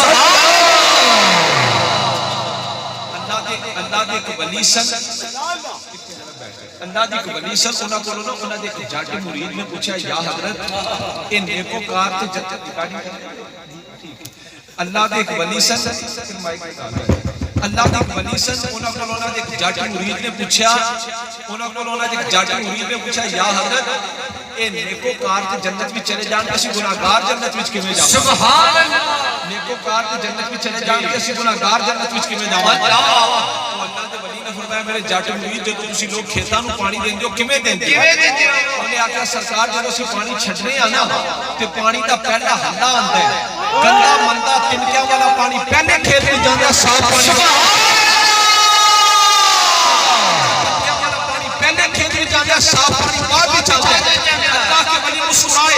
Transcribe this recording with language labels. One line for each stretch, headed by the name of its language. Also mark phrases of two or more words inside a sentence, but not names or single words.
Punjabi: اللہ دے کو ولی سن انہاں کو انہاں دے جاٹے مرید نے پوچھا یا حضرت ان نیکو کار تے جنت دکھانی. اللہ دے کو ولی سن انہاں کو انہاں دے جاٹے مرید نے پوچھا یا حضرت اے نیکو کار تے جنت میں چلے جان اسی گناہگار جنت وچ کیویں جاواں.
Arabic: سبحان اللہ.
Punjabi: نیکو کار تے جنت میں چلے جان اسی گناہگار جنت وچ کیویں جاواں. اللہ دے ولی نے فرمایا میرے جٹ مرید جدوں تسی لوگ کھیتاں نوں پانی دیندے ہو کیویں دیندے ہو؟ انہیں آکھیا سرکار جدوں اسی پانی چھڈنے آ نا تے پانی دا پہلا ہندا آندا ہے، گندا مندا تنکیاں والا پانی پہلے کھیت وچ جاندا صاف پانی صاف پانی بعد بھی چلتا ہے. اللہ کے ولی مسکرائے.